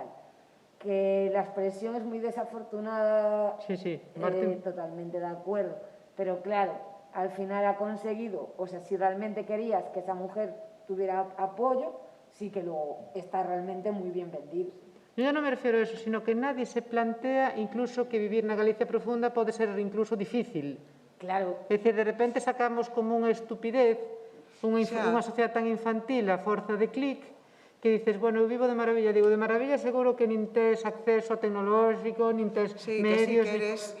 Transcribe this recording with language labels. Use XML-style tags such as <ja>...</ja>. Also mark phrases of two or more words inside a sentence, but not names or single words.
<es>Que la expresión es muy desafortunada, sí, totalmente de acuerdo, pero claro, al final ha conseguido, o sea, si realmente querías que esa mujer tuviera apoyo, sí que luego está realmente muy bien vendido. Yo no me refiero a eso, sino que nadie se plantea incluso que vivir</es> <gl>na Galicia profunda pode ser incluso difícil.</gl> <es>Claro.</es> <gl>É dicir, de repente sacamos como unha estupidez, unha sociedade tan infantil a forza de clic, que dices, bueno, eu vivo de maravilla, digo, de maravilla seguro que nin tes acceso tecnolóxico, nin tes medios... Sí, que si queres</gl>